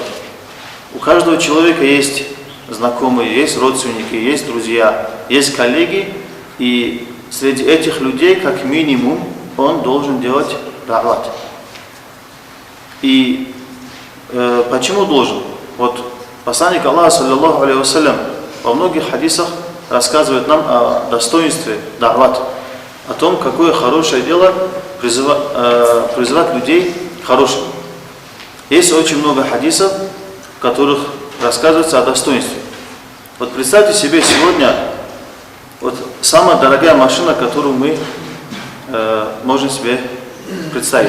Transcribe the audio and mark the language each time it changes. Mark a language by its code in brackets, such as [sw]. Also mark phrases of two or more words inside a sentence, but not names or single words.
[ru] У каждого человека есть знакомые, есть родственники, есть друзья, есть коллеги, и среди этих людей, как минимум, он должен делать да'ват. И почему должен? Вот посланник Аллаха, [ar] صلى الله عليه وسلم, [ru] во многих хадисах рассказывает нам о достоинстве да'ват, о том, какое хорошее дело призывать людей к хорошему. Есть очень много хадисов, в которых рассказывается о достоинстве. Вот представьте себе сегодня вот самая дорогая машина, которую мы можем себе представить.